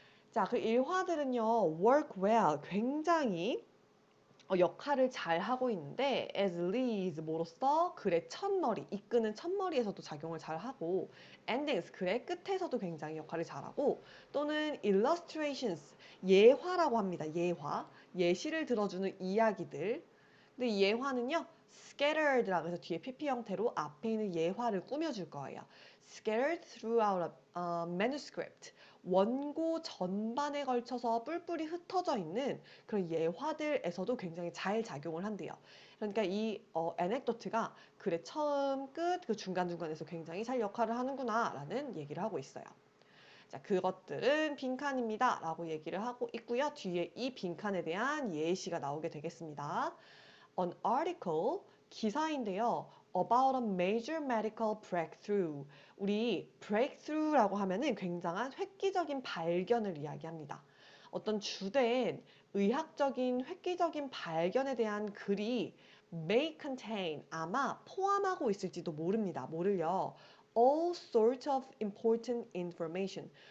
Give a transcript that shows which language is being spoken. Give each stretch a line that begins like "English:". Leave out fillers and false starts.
Korean: 자, 그 일화들은요,
English: work well,
Korean: 굉장히 역할을 잘 하고 있는데
English: as leads
Korean: 뭐로써 글의 첫머리, 이끄는 첫머리에서도 작용을 잘 하고 endings 글의 끝에서도 굉장히 역할을 잘하고 또는 illustrations 예화라고 합니다. 예화, 예시를 들어주는 이야기들. 근데 이 예화는요 scattered라고 해서 뒤에 PP 형태로 앞에 있는 예화를 꾸며줄 거예요.
English: scattered throughout a manuscript.
Korean: 원고 전반에 걸쳐서 뿔뿔이 흩어져 있는 그런 예화들에서도 굉장히 잘 작용을 한대요. 그러니까 이 anecdote가 글의 처음, 끝, 그 중간중간에서 굉장히 잘 역할을 하는구나 라는 얘기를 하고 있어요. 자, 그것들은 빈칸입니다 라고 얘기를 하고 있고요. 뒤에 이 빈칸에 대한 예시가 나오게 되겠습니다.
English: An article,
Korean: 기사인데요.
English: About a major medical breakthrough.
Korean: 우리 breakthrough라고 하면은 굉장한 획기적인 발견을 이야기합니다. 어떤 주된 의학적인 획기적인 발견에 대한 글이
English: may contain,
Korean: 아마 포함하고 있을지도 모릅니다. 뭐를요?
English: All sorts of important information.